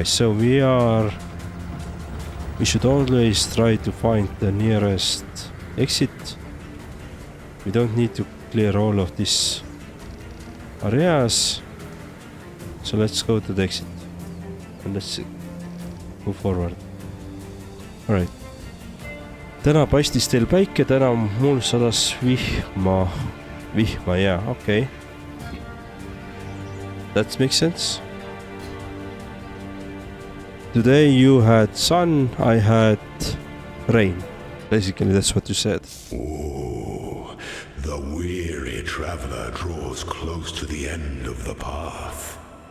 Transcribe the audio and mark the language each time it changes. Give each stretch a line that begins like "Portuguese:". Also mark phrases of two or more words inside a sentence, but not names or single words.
English: So we should always try to find the nearest exit. We don't need to clear all of these areas. So let's go to the exit. And let's move forward. Alright.
Estonian: Täna paistis teil päike, täna mul sadas vihma,
English: yeah, okay. That makes sense. Today you had sun, I had rain. Basically, that's what you said. Oh, the weary traveler draws close to the end of the path.